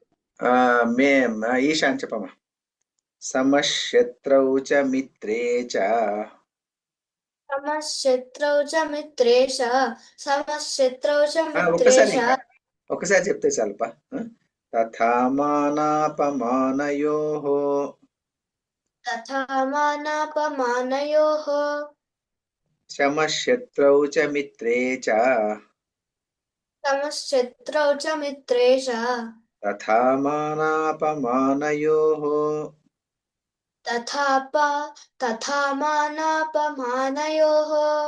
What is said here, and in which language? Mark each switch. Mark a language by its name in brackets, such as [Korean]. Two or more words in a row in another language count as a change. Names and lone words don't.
[Telugu] ఈశాన్ చెప్పమ్మా [Sanskrit] సమశత్రౌ చ మిత్రే చ సమశత్రౌ చ మిత్రే చ సమశత్రౌ చ మిత్రే చ [Telugu] ఒకసారి చెప్తే చాలపా [Sanskrit] తథా మానాపమానయోః तथा मानापमानयोः शमशत्रौ च मित्रे च समशत्रौ च मित्रे च तथा मानापमानयोः तथा मानापमानयोः